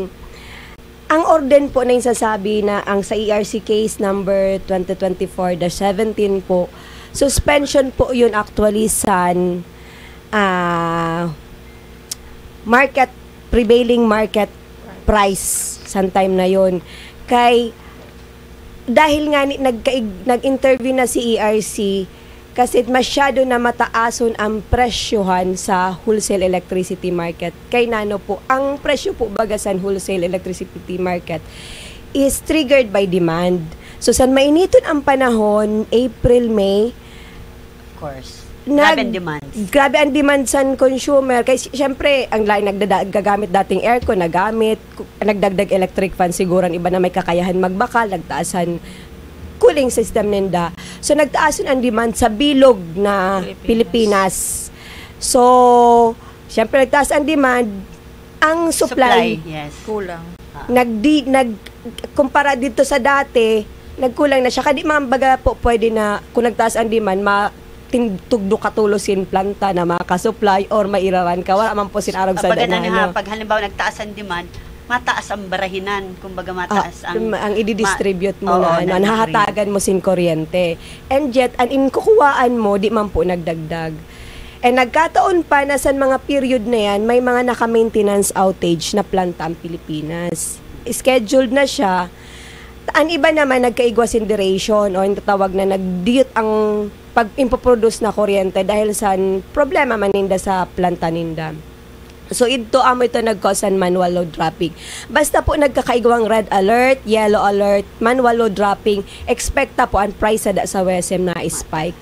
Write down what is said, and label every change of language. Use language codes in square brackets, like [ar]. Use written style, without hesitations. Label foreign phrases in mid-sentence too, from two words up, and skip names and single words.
[bik] Ang orden po na yung sasabi na ang sa ERC case number 2024-17 po, suspension po yun actually sa [en] prevailing market price [bik] sa time na yun. Dahil nga nag-interview na si ERC kasi masyado na mataason ang presyohan sa [en] wholesale electricity market. [bik] Kay nano po, ang presyo po baga sa [en] wholesale electricity market is triggered by demand. [bik] So, san mainiton ang panahon, April, May, [en] Of course. [bik] Grabe ang demands. Grabe ang demand sa consumer. Kasi syempre, ang lain gagamit dating aircon, nagdagdag electric fan, siguro ang iba na may kakayahan magbakal, nagtaasan [en] cooling system [bik] ninda. So, nagtaasan ang demand sa bilog na Pilipinas. So, syempre, nagtaas ang demand, ang supply, yes. Kulang. kumpara dito sa dati, nagkulang na siya. Kadi mga po pwede na, kung nagtaas ang demand, tugdo katulosin planta na makasupply or mairaran ka. Wala man po sinarog sa dana. Pag halimbawa nagtaas ang demand, mataas ang barahinan. Kumbaga mataas ang i-distribute mo Oo, na, nahahatagan mo sin kuryente. [en] And yet, [bik] ang inkukuhaan mo, di man po nagdagdag. And nagkataon pa na sa mga period na yan, may mga naka- [en] maintenance outage [bik] na planta ang Pilipinas. Scheduled na siya. Ang iba naman, nagkaigwas in duration o yung tatawag na nag-diut ang pag-impoproduce na kuryente dahil sa problema maninda sa planta ninda. So, ito nag-cause ng [en] manual load dropping. [bik] Basta po nagkakaigwang [en] red alert, yellow alert, manual load dropping, [bik] expecta po ang price sa WSM na spike.